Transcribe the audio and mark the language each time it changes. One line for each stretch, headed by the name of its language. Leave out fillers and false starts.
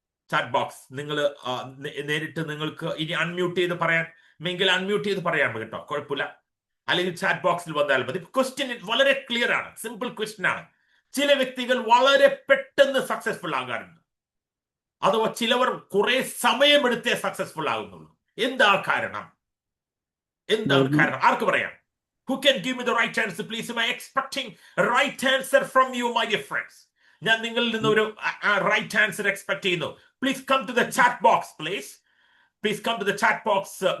Malayalam: Chat box നിങ്ങൾ നേരിട്ട് നിങ്ങൾക്ക് ഇനി അൺമ്യൂട്ട് ചെയ്ത് പറയാൻ എങ്കിൽ അൺമ്യൂട്ട് ചെയ്ത് പറയാം കേട്ടോ, കുഴപ്പമില്ല. അല്ലെങ്കിൽ ചാറ്റ് ബോക്സിൽ വന്നാൽ മതി. ക്വസ്റ്റ്യൻ വളരെ ക്ലിയർ ആണ്, സിമ്പിൾ ക്വസ്റ്റ്യൻ ആണ്. ചില വ്യക്തികൾ വളരെ പെട്ടെന്ന് സക്സസ്ഫുൾ ആകാറുണ്ട്, അഥവാ ചിലവർ കുറെ സമയമെടുത്തേ സക്സസ്ഫുൾ ആകുന്നുള്ളൂ. എന്താ കാരണം? ആർക്ക് പറയാം?
English: Who can give me the right answer, please? Am I expecting a right answer from you, my dear friends?
Malayalam: ഞാൻ നിങ്ങളിൽ നിന്ന് ഒരു റൈറ്റ് ആൻസർ എക്സ്പെക്ട് ചെയ്യുന്നു.
English: Please come to the chat box, please come to the chat box.